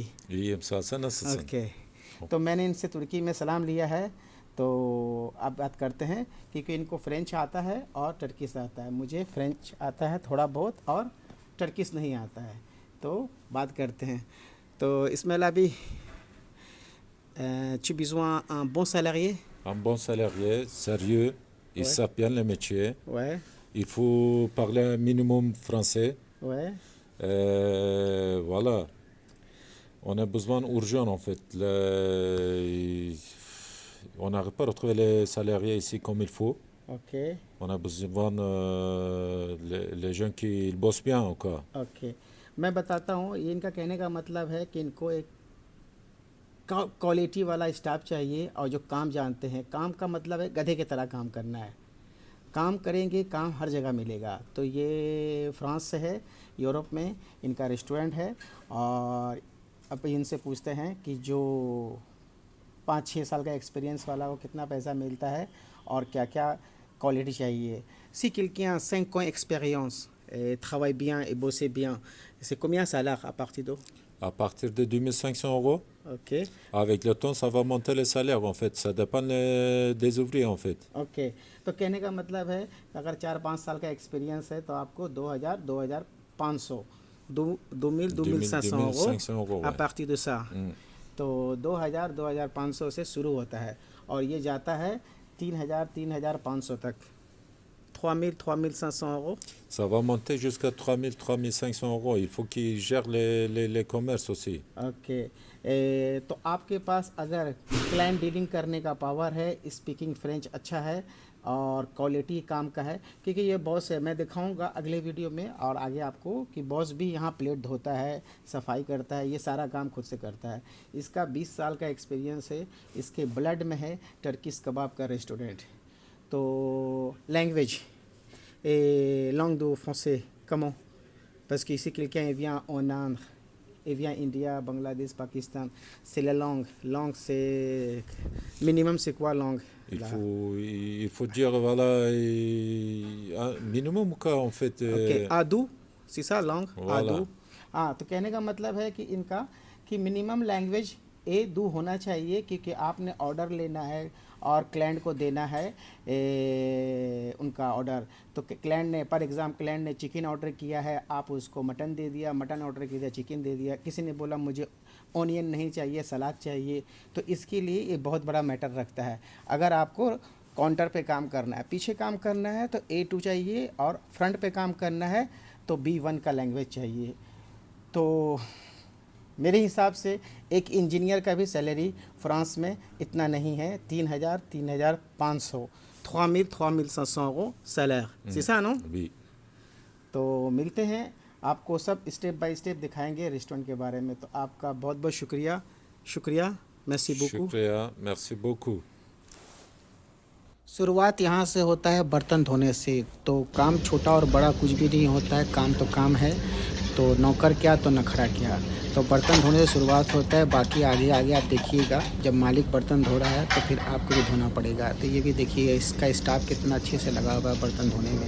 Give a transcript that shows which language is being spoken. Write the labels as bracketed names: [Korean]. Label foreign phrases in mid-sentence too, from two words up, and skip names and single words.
[Turkish] İyiyim sağ ol. Sen nasılsın? ओके। [Hindi] तो मैंने इनसे तुर्की में सलाम लिया है। तो अब बात करते हैं, क्योंकि इनको फ़्रेंच आता है और टर्किश आता है। मुझे फ़्रेंच आता है थोड़ा बहुत और टर्किश नहीं आता है। तो बात करते हैं। तो इसमें अभी [French] tu besoin un bon salarié? Un bon salarié, sérieux, il Ouais, sait bien le métier. ouais, Il faut parler un minimum français. ouais. Voilà. On a besoin urgent en fait. On n'arrive pas à retrouver les salariés ici comme il faut. Ok, On a besoin les gens qui ils bossent bien quoi. ओके। [Hindi] मैं बताता हूँ, ये इनका कहने का मतलब है कि इनको एक क्वालिटी वाला स्टाफ चाहिए और जो काम जानते हैं। काम का मतलब है गधे की तरह काम करना है। काम करेंगे, काम हर जगह मिलेगा। तो ये फ्रांस से है, यूरोप में इनका रेस्टोरेंट है। और अब इनसे पूछते हैं कि जो 5-6 साल का एक्सपीरियंस वाला, वो कितना पैसा मिलता है और क्या क्या क्वालिटी चाहिए। [French] Si quelqu'un a 5 ans d'expérience et travaille bien et bosse bien, c'est combien ça salaire à partir de? À partir de 2500 euros, Ok, avec le temps, ça va monter les salaires en fait. Ça dépend des ouvriers en fait. [Hindi] ओके। तो कहने का मतलब है, अगर 4-5 साल का एक्सपीरियंस है तो आपको 2,500, 2,500 euros [French] 2500 euros, à ouais. partir de ça। Mm. [Hindi] तो 2,500 से शुरू होता है और ये जाता है 3,500 तक। 3,500 euros। [French] Ça va monter jusqu'à 3000, 3500 euros. Il faut qu'ils gèrent les commerces aussi. ओके। [Hindi] तो आपके पास अगर [English] client dealing [Hindi] करने का पावर है, [English] speaking French [Hindi] अच्छा है और क्वालिटी काम का है, क्योंकि ये बॉस है, मैं दिखाऊंगा अगले वीडियो में और आगे आपको कि बॉस भी यहाँ प्लेट धोता है, सफाई करता है, ये सारा काम खुद से करता है। इसका 20 साल का एक्सपीरियंस है, इसके ब्लड में है [English] Turkish kebab [Hindi] का रेस्टोरेंट। [French] तो लैंग्वेज et langue de français, comment? Parce que ici, quelqu'un il vient en Inde, il vient India, Bangladesh, Pakistan. C'est la langue. Langue, c'est. Minimum, c'est quoi langue? Il Là. faut, il faut dire, voilà, un minimum quoi en fait. [Hindi] ओके, आदू, [French] c'est ça langue? Voilà. [Hindi] आदू। हाँ, तो कहने का मतलब है कि इनका कि [English] minimum language [Hindi] ये दो होना चाहिए, क्योंकि आपने ऑर्डर लेना है और क्लाइंट को देना है उनका ऑर्डर। तो क्लाइंट ने [English] for example [Hindi] क्लाइंट ने चिकन ऑर्डर किया है, आप उसको मटन दे दिया, मटन ऑर्डर किया चिकन दे दिया, किसी ने बोला मुझे ऑनियन नहीं चाहिए सलाद चाहिए, तो इसके लिए ये बहुत बड़ा मैटर रखता है। अगर आपको काउंटर पे काम करना है, पीछे काम करना है तो A2 चाहिए, और फ्रंट पे काम करना है तो B1 का लैंग्वेज चाहिए। तो मेरे हिसाब से एक इंजीनियर का भी सैलरी फ्रांस में इतना नहीं है, 3000 3500 3500 [French] euros salaire, c'est ça non? Oui. [Hindi] तो मिलते हैं, आपको सब [English] step by step [Hindi] दिखाएंगे रेस्टोरेंट के बारे में। तो आपका बहुत बहुत शुक्रिया, [French] merci beaucoup। Shukriya, merci beaucoup. [Hindi] शुरुआत यहाँ से होता है बर्तन धोने से। तो काम छोटा और बड़ा कुछ भी नहीं होता है, काम तो काम है। तो नौकर क्या तो नखरा क्या। तो बर्तन धोने से शुरुआत होता है, बाकी आगे आगे आप देखिएगा। जब मालिक बर्तन धो रहा है तो फिर आपको भी धोना पड़ेगा। तो ये भी देखिए इसका स्टाफ कितना अच्छे से लगा हुआ है बर्तन धोने में।